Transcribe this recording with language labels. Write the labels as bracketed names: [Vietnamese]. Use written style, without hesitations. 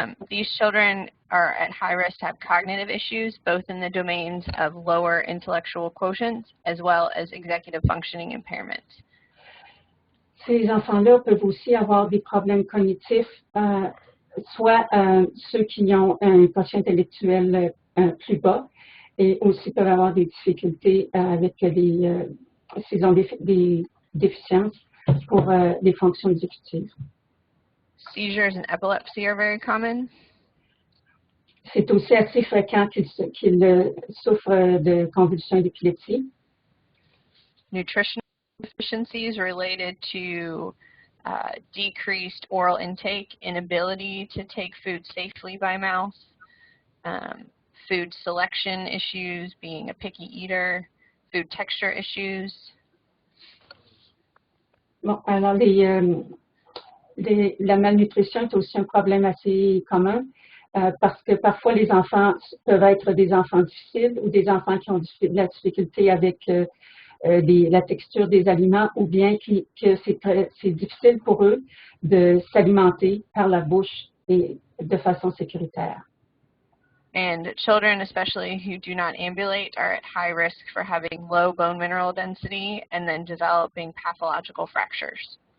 [English] These children are at high risk to have cognitive issues, both in the domains of lower intellectual quotients as well as executive functioning impairments. [French] Ces enfants-là peuvent aussi avoir des problèmes cognitifs, soit ceux qui ont un quotient intellectuel plus bas, et aussi peuvent avoir des difficultés avec s'ils ont des déficiences pour les fonctions exécutives. [English] Seizures and epilepsy are very common. [French] C'est aussi assez fréquent qu'ils souffrent de convulsions et d'épilepsie. [English] Nutritional deficiencies related to decreased oral intake, inability to take food safely by mouth, food selection issues, being a picky eater, food texture issues. [French] Bon, alors la malnutrition est aussi un problème assez commun parce que parfois les enfants peuvent être des enfants difficiles ou des enfants qui ont de la difficulté avec la texture des aliments ou bien que c'est difficile pour eux de s'alimenter par la bouche et de façon sécuritaire. [English] And children, especially who do not ambulate, are at high risk for having low bone mineral density and then developing pathological fractures.